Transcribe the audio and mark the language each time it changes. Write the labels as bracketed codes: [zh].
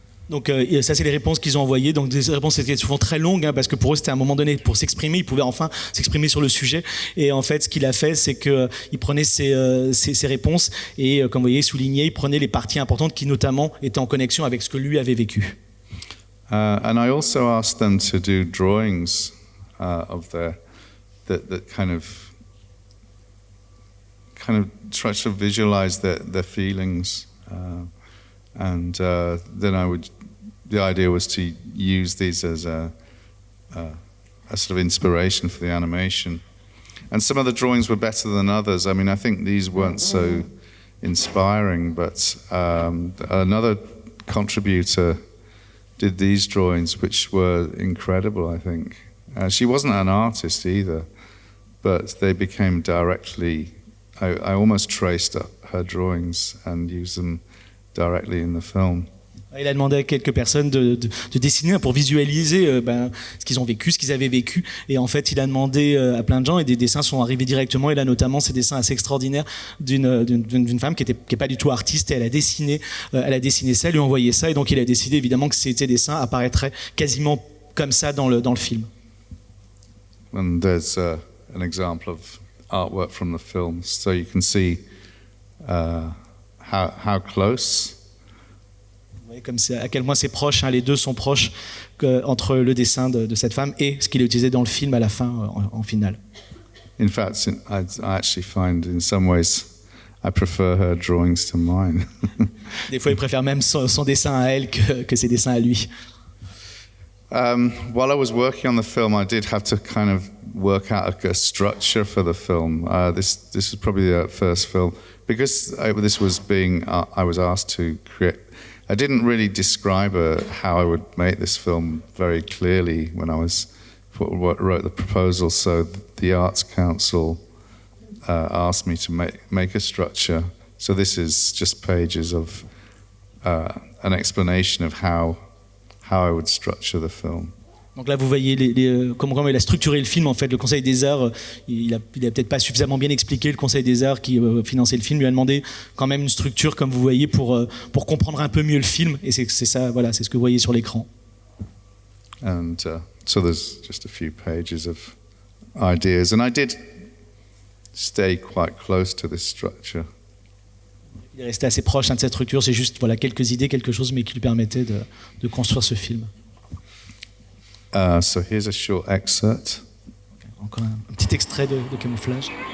[fr] Donc ça c'est les réponses qu'ils ont envoyées, donc des réponses étaient souvent très longues parce que pour eux c'était à un moment donné pour s'exprimer, ils pouvaient enfin s'exprimer sur le sujet, et en fait ce qu'il a fait c'est qu'il prenait ces réponses et comme vous voyez souligné, il prenait les parties importantes qui notamment étaient en connexion avec ce que lui avait vécu. [en] And I also asked them to do drawings of that kind of try to visualize their feelings, and then the idea was to use these as a sort of inspiration for the animation. And some of the drawings were better than others. I mean, I think these weren't so inspiring, but another contributor did these drawings, which were incredible, I think. She wasn't an artist either, but they became directly, I almost traced up her drawings and used them directly in the film. [fr] Il a demandé à quelques personnes de dessiner pour visualiser ce qu'ils ont vécu, ce qu'ils avaient vécu, et en fait il a demandé à plein de gens, et des dessins sont arrivés directement, et là notamment ces dessins assez extraordinaires d'une femme qui est pas du tout artiste, et elle a dessiné ça, lui a envoyé ça, et donc il a décidé évidemment que ces dessins apparaîtraient quasiment comme ça dans le film. [en] And there's an example of artwork from the film, so you can see how close. [fr] Vous voyez comme à quel point c'est proche, les deux sont proches entre le dessin de cette femme et ce qu'il a utilisé dans le film à la fin, en finale. [en] In fact, I actually find in some ways I prefer her drawings to mine. [fr] Des fois, il préfère même son dessin à elle que ses dessins à lui. [en] While I was working on the film, I did have to kind of work out a structure for the film. This was probably the first film, because this was I was asked to create. I didn't really describe how I would make this film very clearly when I wrote the proposal. So the Arts Council asked me to make a structure. So this is just pages of an explanation of how I would structure the film. [fr] Donc là, vous voyez comment il a structuré le film. En fait, le Conseil des Arts, il a peut-être pas suffisamment bien expliqué. Le Conseil des Arts qui finançait le film lui a demandé quand même une structure, comme vous voyez, pour comprendre un peu mieux le film. Et c'est ça, voilà, c'est ce que vous voyez sur l'écran. [en] And so there's just a few pages of ideas, and I did stay quite close to this structure. [fr] Il est resté assez proche de cette structure. C'est juste quelques idées, quelque chose, mais qui lui permettait de construire ce film. [en] So here's a short excerpt. [fr] Encore un petit extrait de camouflage.